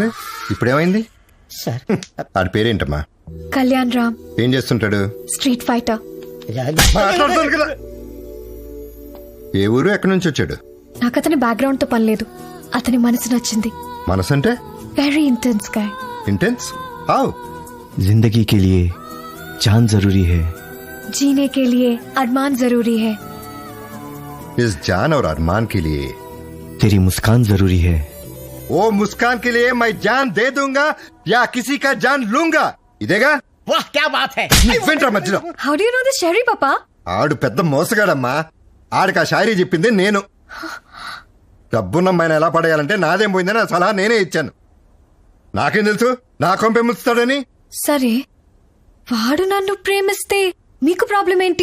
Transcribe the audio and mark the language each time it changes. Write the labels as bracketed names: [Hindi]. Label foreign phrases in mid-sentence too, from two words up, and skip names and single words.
[Telugu] ఇప్పుడేమైంది? సార్ ఆడి పేరేంటమ్మా? కళ్యాణ్ రామ్. ఏం చేస్తుంటాడు? [English] street fighter. [Telugu] మాట్లాడుతాడు కదా. ఏ ఊరు, ఎక్కడి నుంచి వచ్చాడు? నాకు అతని బ్యాక్గ్రౌండ్ తో పని లేదు. అతని మనసు నచ్చింది. మనసు అంటే? [English] very intense guy. [Telugu] ఇంటెన్స్? హావ్? [Hindi] जिंदगी के लिए जान जरूरी है, जीने के लिए अरमान जरूरी है. इस जान और अरमान के लिए तेरी मुस्कान जरूरी है. वो मुस्कान के लिए मैं जान दे दूंगा या किसी का जान लूंगा. [Telugu] ఇదేగా? [Hindi] वाह, क्या बात है. [Telugu] నువ్వేంట్రా మధ్యలో? [English] How do you know this Sherry పాపా? [Telugu] ఆడు పెద్ద మోసగాడమ్మా. ఆడికి ఆ షాయరీ చెప్పింది నేను. డబ్బున్నమ్మాయిని ఎలా పడేయాలంటే నాదేం పోయిందని ఆ సలహా నేనే ఇచ్చాను. నాకేం తెలుసు నా కొంపే ముస్తాడని? సరే, వాడు నన్ను ప్రేమిస్తే మీకు ప్రాబ్లం ఏంటి?